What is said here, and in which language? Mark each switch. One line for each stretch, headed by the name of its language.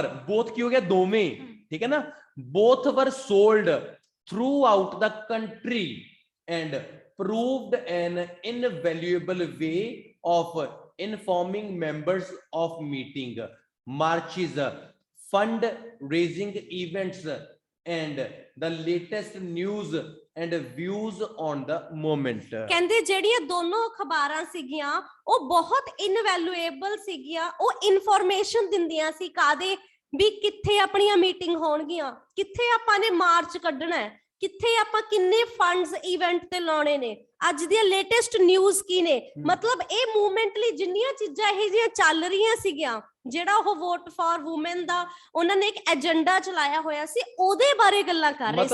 English: both
Punjabi: ਕੀ ਹੋ ਗਿਆ, ਦੋਵੇਂ, ਠੀਕ ਹੈ ਨਾ।
English: both were sold throughout the country and proved an invaluable way of informing members of meeting, marches, fund raising events and the latest news and views on the moment।
Punjabi: ਕਹਿੰਦੇ ਜਿਹੜੀਆਂ ਦੋਨੋਂ ਅਖਬਾਰਾਂ ਸੀਗੀਆਂ ਉਹ ਬਹੁਤ ਇਨਵੈਲੂਏਬਲ ਸੀਗੀਆਂ, ਉਹ ਇਨਫੋਰਮੇਸ਼ਨ ਦਿੰਦੀਆਂ ਸੀ ਕਾਦੇ ਵੀ ਕਿੱਥੇ ਆਪਣੀਆਂ ਮੀਟਿੰਗ ਹੋਣਗੀਆਂ, ਕਿੱਥੇ ਆਪਾਂ ਨੇ ਮਾਰਚ ਕੱਢਣਾ ਹੈ, ਕਿੱਥੇ ਆਪਾਂ ਕਿੰਨੇ ਫੰਡਸ ਇਵੈਂਟ ਤੇ ਲਾਉਣੇ ਨੇ, ਅੱਜ ਦੀਆਂ ਲੇਟੈਸਟ ਨਿਊਜ਼ ਕੀ ਨੇ, ਮਤਲਬ ਇਹ ਮੂਵਮੈਂਟ ਲਈ ਜਿੰਨੀਆਂ ਚੀਜ਼ਾਂ ਇਹ ਜਿਹੀਆਂ ਚੱਲ ਰਹੀਆਂ ਸੀਗੀਆਂ, ਜਿਹੜਾ ਉਹ ਵੋਟ ਫਾਰ ਵੂਮਨ ਦਾ ਉਹਨਾਂ ਨੇ ਇੱਕ ਏਜੰਡਾ ਚਲਾਇਆ ਹੋਇਆ ਸੀ, ਉਹਦੇ ਬਾਰੇ ਗੱਲਾਂ ਕਰ ਰਹੇ ਸੀ।